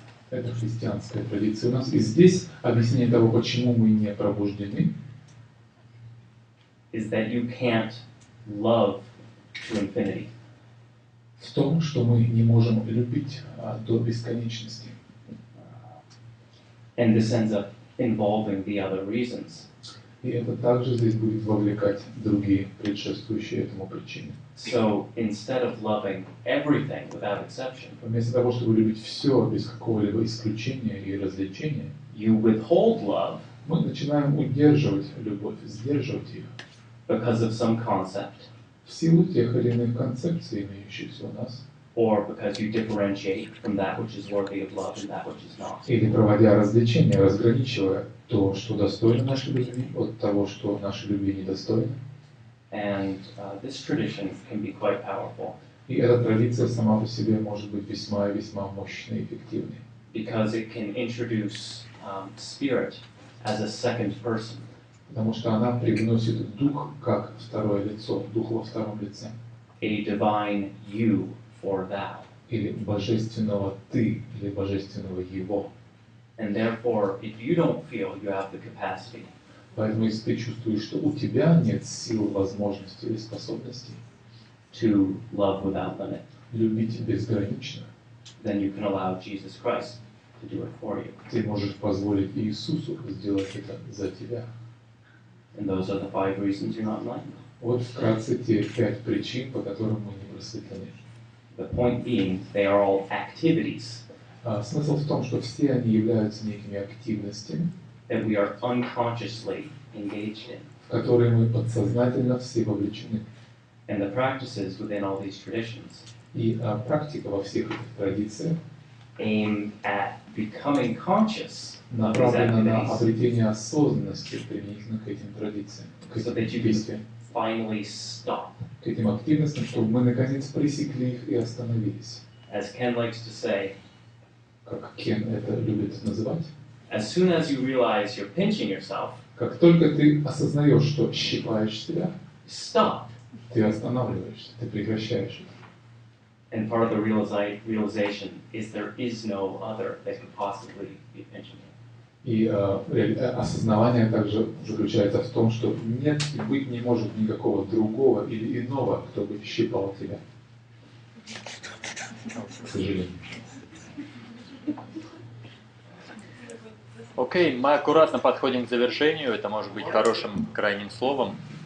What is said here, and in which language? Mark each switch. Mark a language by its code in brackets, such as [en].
[ru] Это христианская традиция у нас. И здесь объяснение того, почему мы не пробуждены, [en] is that you can't love to infinity. [ru] в том, что мы не можем любить до бесконечности. [en] And this ends up involving the other reasons. [ru] И это также здесь будет вовлекать другие предшествующие этому причины. [en] So instead of loving everything without exception, [ru] Вместо того, чтобы любить все без какого-либо исключения и развлечения, [en] you withhold love [ru] мы начинаем удерживать любовь, сдерживать ее. [en] because of some concept, [ru] в силу тех или иных концепций, имеющихся у нас, [en] or because you differentiate from that which is worthy of love and that which is not. [ru] или проводя развлечения, разграничивая то, что достойно нашей любви, от того, что нашей любви недостойно. [en] And this tradition can be quite powerful. [ru] И эта традиция сама по себе может быть весьма и весьма мощной и эффективной. [en] Because it can introduce spirit as a second person. [ru] Потому что она привносит дух как второе лицо, дух во втором лице. [en] A divine you for thou. [ru] Или божественного ты, или божественного его. [en] And therefore, if you don't feel you have the capacity [ru] Поэтому если ты чувствуешь, что у тебя нет сил, возможностей или способностей [en] to love without limit, [ru] любить безгранично, [en] then you can allow Jesus Christ to do it for you. [ru] ты можешь позволить Иисусу сделать это за тебя. [en] And those are the 5 reasons you're not enlightened. [ru] Вот вкратце те 5 причин, по которым мы не просветлены. [en] The point being, they are all activities [ru] Смысл в том, что все они являются некими активностями, [en] that we are unconsciously engaged in. [ru] в которые мы подсознательно все вовлечены. [en] And the practices within all these traditions [ru] И практика во всех этих традициях [en] aim at becoming conscious of these [ru] направлена на [en] activities [ru] обретение осознанности применительно к этим традициям, к [en] so that [ru] этим [en] you [ru] действиям, [en] can finally stop. [ru] к этим активностям, чтобы мы наконец пресекли их и остановились. [en] As Ken likes to say, [ru] Как Кен это любит называть. [en] as soon as you realize you're pinching yourself, [ru] Как только ты осознаешь, что щипаешь себя, [en] stop. [ru] ты останавливаешься, ты прекращаешь это. [en] And part of the realization is there is no other that could possibly be pinching you. [ru] И осознавание также заключается в том, что нет и быть не может никакого другого или иного, кто бы щипал тебя. К сожалению. Окей, мы аккуратно подходим к завершению, это может быть хорошим крайним словом.